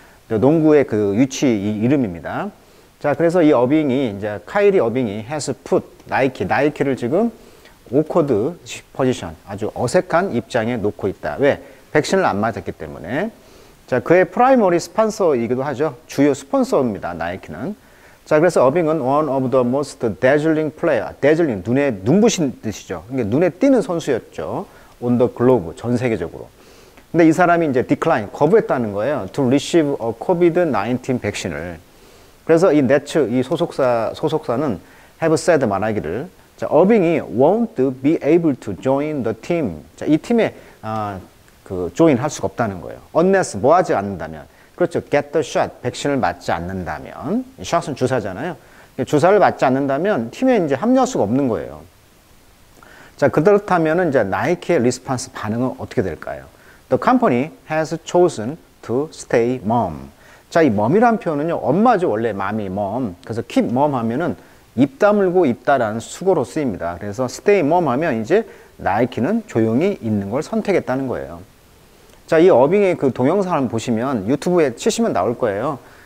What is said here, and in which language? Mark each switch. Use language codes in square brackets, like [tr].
[ko] 농구의 그 위치 이름입니다. 자, 그래서 이 어빙이, 이제 카이리 어빙이 [en] has put [ko] 나이키를 지금 오커드 포지션, 아주 어색한 입장에 놓고 있다. 왜? 백신을 안 맞았기 때문에. 자, 그의 프라이머리 스폰서이기도 하죠. 주요 스폰서입니다, 나이키는. 자, 그래서 어빙은 [en] one of the most dazzling player, dazzling, [ko] 눈에 눈부신 뜻이죠. 그러니까 눈에 띄는 선수였죠. [en] on the globe, [ko] 전 세계적으로. 근데 이 사람이 이제 decline, 거부했다는 거예요. [en] to receive a COVID-19 [ko] 백신을. 그래서 이 네츠, 이 소속사는 [en] have said [ko] 말하기를, 자, 어빙이 [en] won't be able to join the team. [ko] 자, 이 팀에, join 할 수가 없다는 거예요. unless, 뭐 하지 않는다면. 그렇죠. [en] get the shot. [ko] 백신을 맞지 않는다면. shot은 주사잖아요. 주사를 맞지 않는다면 팀에 이제 합류할 수가 없는 거예요. 자, 그렇다면은 이제 나이키의 리스폰스 반응은 어떻게 될까요? [en] The company has chosen to stay mum. [ko] 자, 이 mom이란 표현은요, 엄마죠. 원래 맘이 mom. 그래서 [en] keep mum [ko] 하면은 입 다물고 있다라는 수고로 쓰입니다. 그래서 [en] stay mum [ko] 하면 이제 나이키는 조용히 있는 걸 선택했다는 거예요. 자, 이 어빙의 그 동영상을 보시면 유튜브에 치시면 나올 거예요.